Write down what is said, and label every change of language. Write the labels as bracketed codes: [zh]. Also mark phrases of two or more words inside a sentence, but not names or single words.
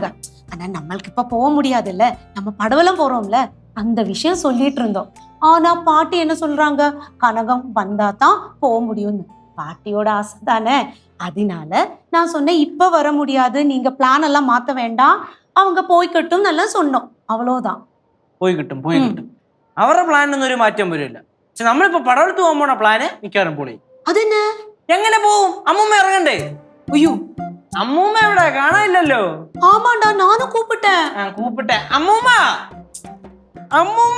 [ta] ஆனா நம்மளுக்கு இப்ப போக முடியாதுல்ல, நம்ம படவலம் போறோம்ல, அந்த விஷயம் சொல்லிட்டு இருந்தோம். ஆனா பாட்டி என்ன சொல்றாங்க, கனகம் வந்தா தான் போக முடியும்னு. பாட்டியோட ஆசை தானே. அதனால நான் சொன்னேன் இப்ப வர முடியாது, நீங்க பிளான் எல்லாம் மாத்த வேண்டாம், அவங்க போய்கட்டும் நல்லா சொன்னோம். அவ்வளவுதான். [ml] പോയിക്കിട്ടും അവരുടെ പ്ലാനൊന്നും ഒരു മാറ്റം വരില്ല. പക്ഷെ നമ്മളിപ്പോ പടവലത്ത് പോകാൻ പോണ പ്ലാന് മിക്കവാറും പൊളി. അതെന്നെ എങ്ങനെ പോവും? അമ്മൂമ്മ ഇറങ്ങണ്ടേ? അയ്യോ അമ്മൂമ്മ എവിടെ? കാണാനില്ലല്ലോ. ആമാണ്ടാ ഞാനും കൂപ്പിട്ടെ. അമ്മൂമ്മ അമ്മൂമ്മ